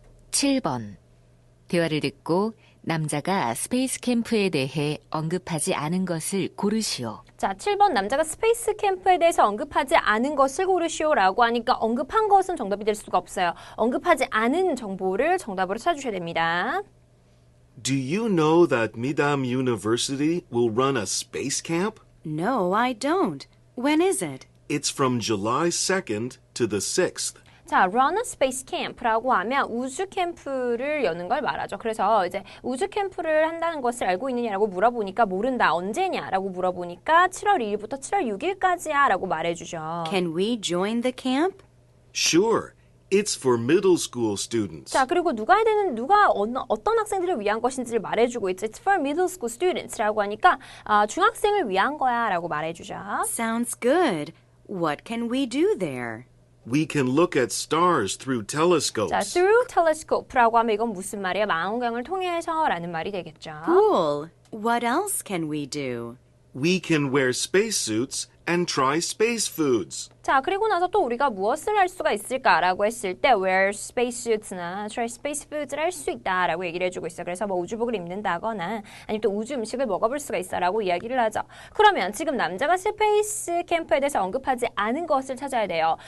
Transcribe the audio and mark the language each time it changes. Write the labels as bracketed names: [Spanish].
[Korean] (7번) 대화를 듣고 남자가 스페이스 캠프에 대해 언급하지 않은 것을 고르시오. 자, 7번 남자가 스페이스 캠프에 대해서 언급하지 않은 것을 고르시오라고 하니까 언급한 것은 정답이 될 수가 없어요. 언급하지 않은 정보를 정답으로 찾아주셔야 됩니다. [English] Do you know that Midam University will run a space camp? No, I don't. When is it? It's from July 2nd to the 6th. [Korean] 자, [English] run a space camp [Korean] 라고 하면 우주 캠프를 여는 걸 말하죠. 그래서 이제 우주 캠프를 한다는 것을 알고 있느냐라고 물어보니까 모른다. 언제냐라고 물어보니까 7월 2일부터 7월 6일까지야 라고 말해주죠. [English] Can we join the camp? Sure, it's for middle school students. [Korean] 자, 그리고 어떤 학생들을 위한 것인지를 말해주고 있죠. [English] It's for middle school students [Korean] 라고 하니까 중학생을 위한 거야 라고 말해주죠. [English] Sounds good. What can we do there? We can look at stars through telescopes. [Korean] 자, [English] through telescope [Korean] 라고 하면 이건 무슨 말이에요? 망원경을 통해서라는 말이 되겠죠. [English] Cool. What else can we do? We can wear spacesuits and try space foods. [Korean] 자, 그리고 나서 또 우리가 무엇을 할 수가 있을까라고 했을 때 [English] wear spacesuits [Korean] 나 [English] try space foods [Korean] 를 할 수 있다라고 얘기를 해주고 있어요. 그래서 뭐 우주복을 입는다거나 아니면 또 우주 음식을 먹어볼 수가 있어라고 이야기를 하죠. 그러면 지금 남자가 스페이스 캠프에 대해서 언급하지 않은 것을 찾아야 돼요.